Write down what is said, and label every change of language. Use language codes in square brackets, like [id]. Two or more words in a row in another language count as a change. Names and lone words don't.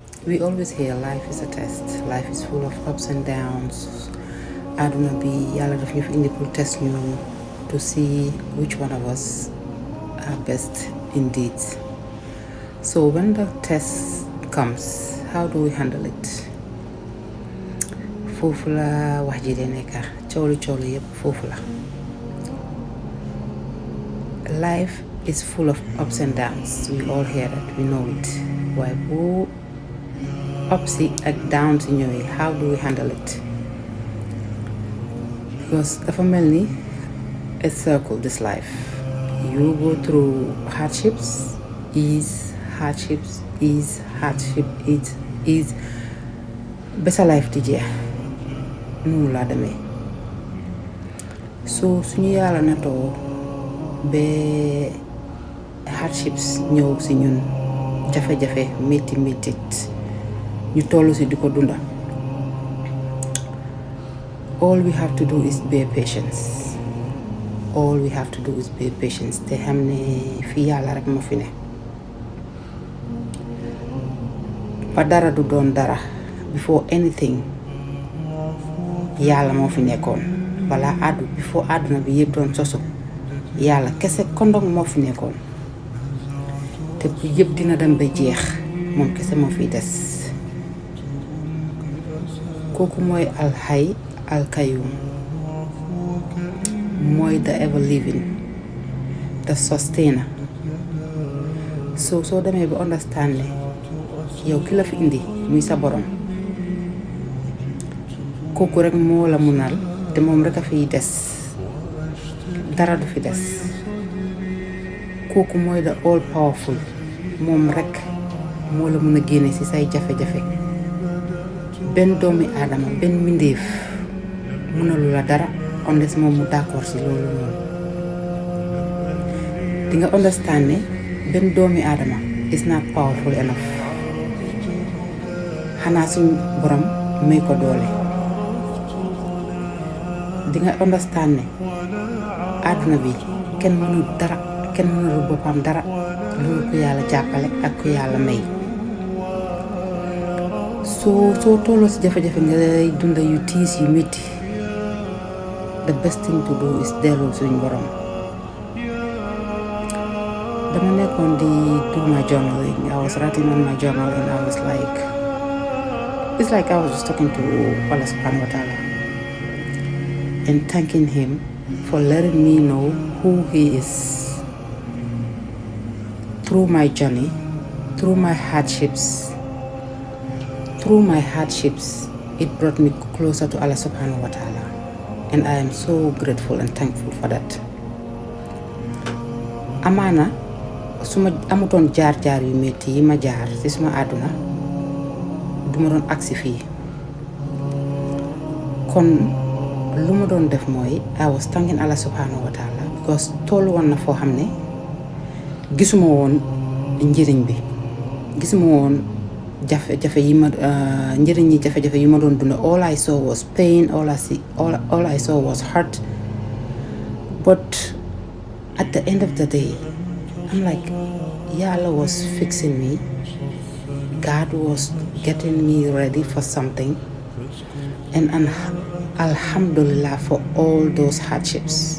[en] We always hear life is a test. Life is full of ups and downs. [wo] Aduna bi yàlla daf ñu fi indi pour test ñu [en] to see which one of us are best indeed. So when the test comes, how do we handle it? [wo] Foofu la wax ji de nekka cooli yépp foofu la. [en] Life is full of ups and downs. We all hear that, we know it. [wo] Waaye bu ups ak downs ñëwee, [en] how do we handle it? Because [wo] dafa mel ni [en] a circle, this life. You go through hardships, ease, hardships, ease, hardship, ease. [wo] Ba sa life di jeex noonu laa demee. So suñu yàlla natoo ba hardships ñëw si ñun, jafe-jafe métti ñu tollu si di ko dunda. [en] All we have to do is bear patience. All we have to do is bear patience. [wo] Te xam ne fi yàlla rek moo fi ne. Ba dara du doon dara. [en] Before anything, [wo] yàlla moo fi nekkoon. Before àdduna bi yëpp doon sosu, yàlla kese kondong moo fi nekkoon. Te bu yëpp dina dem ba jeex, moom kese moo fi des. Kooku mooy [ar] الحي القيوم, [wo] mooy [en] the ever living, the sustainer. [wo] So demee ba understand ne yow ki la fi indi muy sa borom, kooku rek moo la munal te moom rek a fiy des, dara du fi des. Kooku mooy [en] the all powerful, [wo] moom rek moo la mun a génne ci say jafe-jafe. Benn doomi aadama, benn mbindeef munalu la dara unless moom mu d'accord ci loolu noonu. Di nga understand ne benn doomi aadama [en] is not powerful enough. [wo] Xanaa suñ borom may ko doole. Di nga understand ne àdduna bi kenn mënul dara, kenn mënul boppam dara loolu ko yàlla jàppale ak ko yàlla may. soo tolloo si jafe-jafe ngay dunda yu tiis yu métti, [en] the best thing to do is [wo] delloo suñ borom. Dama nekkoon di [en] do my journaling. I was writing on my journal and I was like, it's like I was just talking to Allah SWT and thanking him for letting me know who he is. Through my journey, through my hardships, it brought me closer to Allah SWT, and I am so grateful and thankful for that. [wo] Amaana suma amutoon jaar-jaar yu metti yi ma jaar ci suma àdduna duma doon agsi fii. Kon lu ma doon def mooy [en] I was thanking Allah SWT because [wo] tollu woon na foo xam ne gisuma woon njëriñ bi, gisuma woon jafe-jafe yi ma jafe-jafe yi ma doon dund. [en] All I saw was pain, all I saw was hurt. But at the end of the day, I'm like, Yàlla was fixing me. God was getting me ready for something. And alhamdulillah for all those hardships.